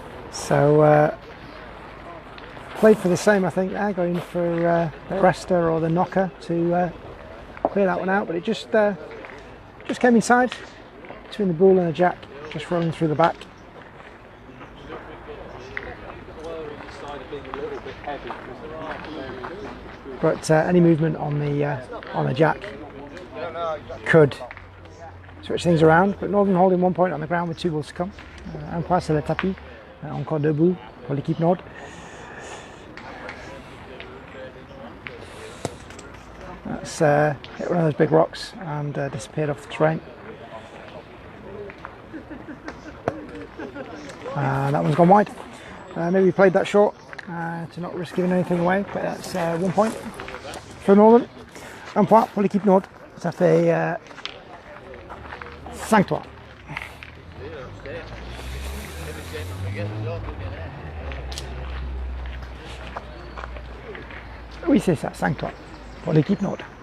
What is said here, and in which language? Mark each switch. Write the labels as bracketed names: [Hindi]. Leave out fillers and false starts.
[English] So played for the same, I think, there, going for the rester or the knocker to clear that one out, but it just came inside between the bull and the jack, just rolling through the back. But any movement on the jack could switch things around. But Northern holding 1 point on the ground with 2 balls to come. [French] Un point sur le tapis, encore 2 boules pour l'équipe Nord. [English] That's hit one of those big rocks and disappeared off the terrain. And that one's gone wide. Maybe we played that short to not risk giving anything away, but that's 1 point for Northern. [French] Un point pour l'équipe Nord. Ça fait 5-3. Oui, c'est ça, 5-3 pour l'équipe Nord.